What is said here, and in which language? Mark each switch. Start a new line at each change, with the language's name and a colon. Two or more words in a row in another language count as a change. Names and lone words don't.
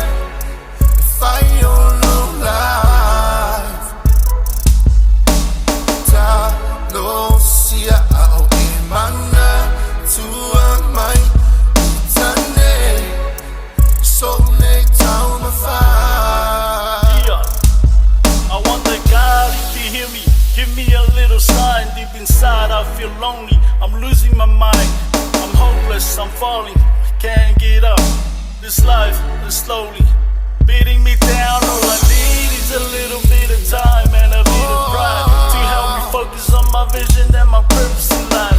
English: If I own no life,
Samoan: Siaosi Vaipua, Mai, Tane, so ne tauma fa.
English: I want that God to hear me. Give me a little sign. Deep inside I feel lonely. I'm losing my mind. I'm hopeless, I'm falling, can't get up. This life is slowly beating me down. All I need is a little bit of time and a bit of pride to help me focus on my vision and my purpose in life.